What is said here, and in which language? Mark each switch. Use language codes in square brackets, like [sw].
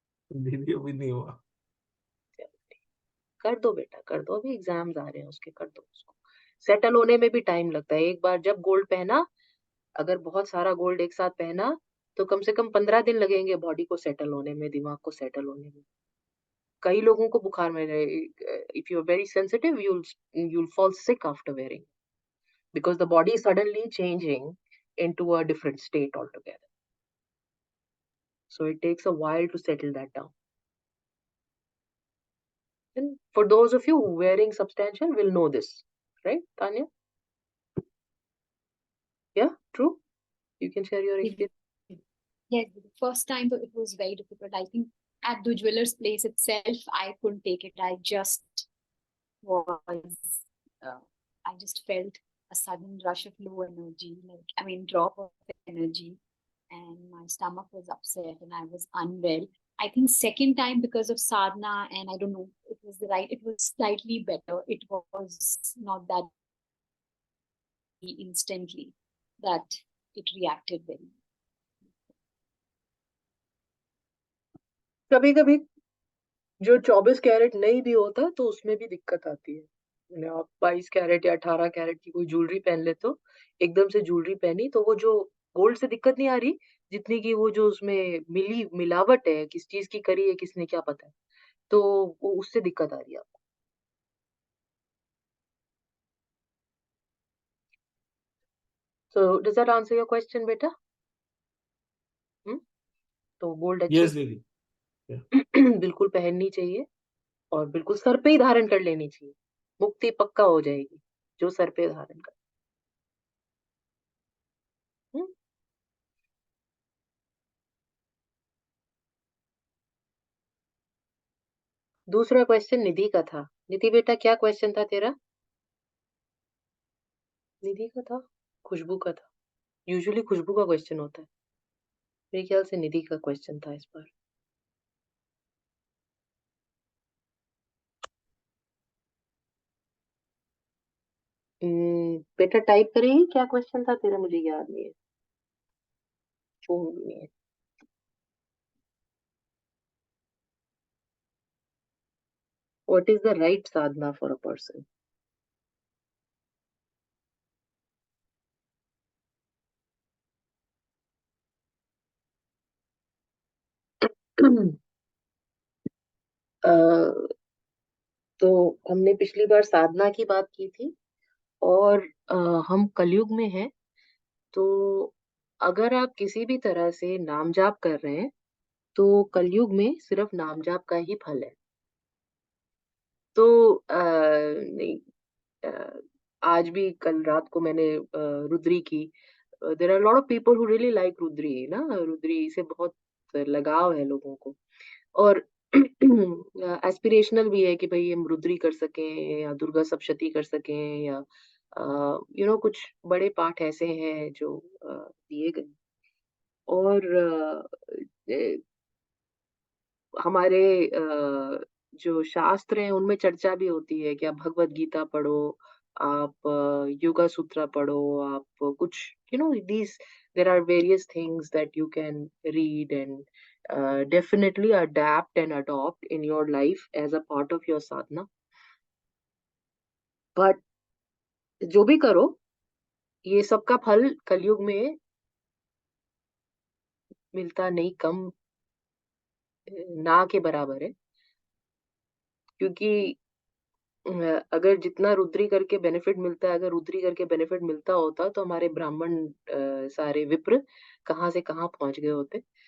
[hi] दीदी अभी नहीं हुआ। कर दो बेटा, कर दो, अभी एग्जाम्स आ रहे हैं उसके, कर दो उसको। सेटल होने में भी टाइम लगता है। एक बार जब गोल्ड पहना, अगर बहुत सारा गोल्ड एक साथ पहना तो कम से कम 15 दिन लगेंगे बॉडी को सेटल होने में, दिमाग को सेटल होने में। कई लोगों को बुखार में, [en] If you are very sensitive you'll fall sick after wearing, because the body is suddenly changing into a different state altogether. So it takes a while to settle that down. And for those of you wearing substantial will know this, right, Tanya? Yeah, true. You can share your experience. Yes, the first time it was very difficult. I think at the jeweler's place itself, I couldn't take it. I just was, I just felt a sudden rush of low energy, drop of energy, and my stomach was upset and I was unwell. I think second time because of sadhana, and I don't know, it was slightly better. It was not that instantly that it reacted very. [hi] कभी कभी जो 24 carat नहीं भी होता तो उसमें भी दिक्कत आती है। मैंने आप 22 कैरेट या 18 कैरेट की कोई ज्वेलरी पहन ले तो, एकदम से ज्वेलरी पहनी तो वो जो गोल्ड से दिक्कत नहीं आ रही जितनी की वो जो उसमें मिलावट है, किस चीज की करी है किसने क्या पता है, तो वो उससे दिक्कत आ रही है आपको। [en] So does that answer your question बेटा? [hi] तो गोल्ड अच्छी यस दीदी। बिल्कुल पहननी चाहिए और बिल्कुल सर पे ही धारण कर लेनी चाहिए, मुक्ति पक्का हो जाएगी जो सर पे धारण कर। हम्म? दूसरा क्वेश्चन निधि का था। निधि बेटा क्या क्वेश्चन था तेरा? निधि का था, खुशबू का था। यूजुअली खुशबू का क्वेश्चन होता है, मेरे ख्याल से निधि का क्वेश्चन था इस बार। बेटा टाइप करेगी क्या क्वेश्चन था तेरा, मुझे याद नहीं है, फोन भी नहीं है। [en] What is the right sadhana for a person? [hi] तो हमने पिछली बार साधना की बात की थी और हम कलयुग में हैं, तो अगर आप किसी भी तरह से नाम जाप कर रहे हैं तो कलयुग में सिर्फ नाम जाप का ही फल है। तो नहीं, आज भी कल रात को मैंने रुद्री की, [en] there are lot of people who really like Rudri ना, [hi] रुद्री से बहुत लगाव है लोगों को, और एस्पिरेशनल भी है कि भाई हम रुद्री कर सकें या दुर्गा सप्तशती कर सकें या कुछ बड़े पाठ ऐसे हैं जो दिए गए। और हमारे जो शास्त्र हैं उनमें चर्चा भी होती है कि आप भगवत गीता पढ़ो, आप योगा सूत्रा पढ़ो, आप कुछ [en] these there are various things that you can read and definitely adapt and adopt in your life as a part of your sadhana. [hi] But जो भी करो, ये सब का फल कलयुग में मिलता नहीं, कम ना के बराबर है, क्योंकि अगर जितना रुद्री करके बेनिफिट मिलता है, अगर रुद्री करके बेनिफिट मिलता होता तो हमारे ब्राह्मण सारे विप्र कहाँ से कहाँ पहुंच गए होते।